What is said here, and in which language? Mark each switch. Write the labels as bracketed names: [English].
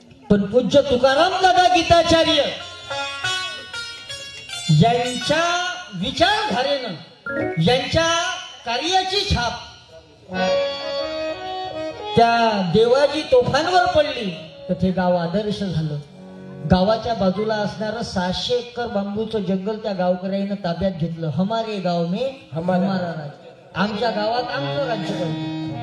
[Marathi] पण पूज्य तुकाराम दादा गीताचार्य यांच्या विचारधारेनं, यांच्या कार्याची छाप त्या देवाजी तोफांवर पडली, तर ते गाव आदर्श झालं. गावाच्या बाजूला असणारं 600 एकर बांबूचं जंगल त्या गावकऱ्यानं ताब्यात घेतलं. [Hindi] हमारे गाव में हमारा राज्य. [Marathi] आमच्या गावात आमचं राज्य पाहिजे.